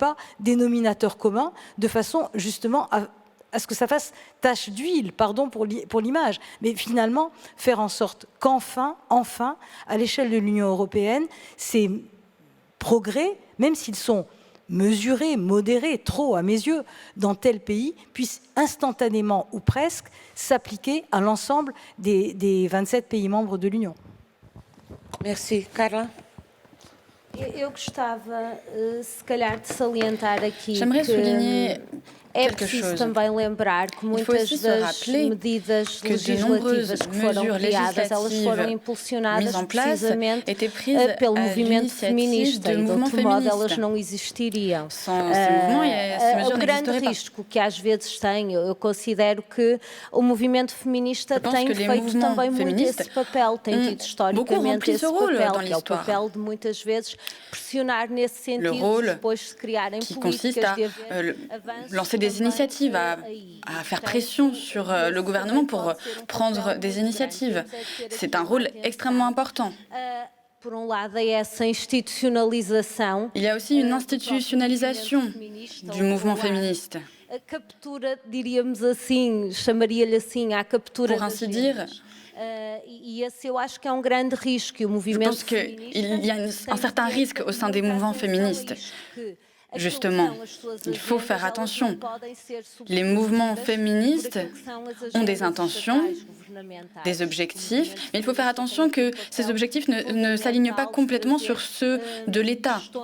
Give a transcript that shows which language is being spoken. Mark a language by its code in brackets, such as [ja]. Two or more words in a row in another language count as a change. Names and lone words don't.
[fr] pas, dénominateur commun, de façon justement à ce que ça fasse tache d'huile, pardon pour l'image, mais finalement faire en sorte qu'enfin, à l'échelle de l'Union européenne, ces progrès, même s'ils sont mesurés, modérés, trop à mes yeux, dans tel pays, puissent instantanément ou presque s'appliquer à l'ensemble des 27 pays membres de l'Union. Merci. Carla? [pt] Eu gostava, se calhar, de salientar aqui [fr] J'aimerais souligner [pt] é [fr] quelque [pt] preciso [fr] chose. [pt] também lembrar que [fr] Il faut [pt] muitas [fr] aussi se [pt] das [fr] rappeler [pt] medidas [fr] que de nombreuses [pt] legislativas que foram [fr] mesures [pt] criadas, elas foram [fr] législatives [pt] impulsionadas [fr] mises en place [pt] precisamente [fr] étaient prises [pt] pelo [fr] à [pt] movimento [fr] l'initiative [pt] feminista [fr] de [pt] e de [fr] mouvements [pt] outro modo elas [fr] féministes. [pt] não existiriam. [fr] Sans ces mouvements, ces mesures [pt] O grande [fr] n'existeraient pas. [pt] risco que às vezes tem, eu considero que o movimento feminista [fr] pense [pt] tem [fr] que les [pt] feito [fr] mouvements [pt] também muito [fr] féministes [pt] esse papel, tem [fr] ont [pt] tido historicamente [fr] rempli [pt] esse [fr] ce rôle [pt] papel, [fr] dans [pt] que é o [fr] l'histoire. [pt] papel de muitas vezes pressionar nesse sentido, [fr] rôle [pt] depois de se criarem [fr] qui [pt] políticas [fr] consiste à [pt] de haver avanços [fr] lancer des [pt] também, [fr] initiatives, à faire pression sur le gouvernement pour prendre des initiatives. C'est un rôle extrêmement important. [pt] Por lado, essa institucionalização. [fr] Il y a aussi une institutionnalisation du mouvement féministe. [pt] A captura, diríamos assim, chamaria-lhe assim, a captura [fr] Pour ainsi dire, [pt] e esse eu acho que é grande risco. O [fr] je [pt] movimento [fr] pense qu'il y a un certain risque au sein des mouvements féministes. Justement, il faut faire attention. Les mouvements féministes ont des intentions, des objectifs, mais il faut faire attention que ces objectifs ne s'alignent pas complètement sur ceux de l'État.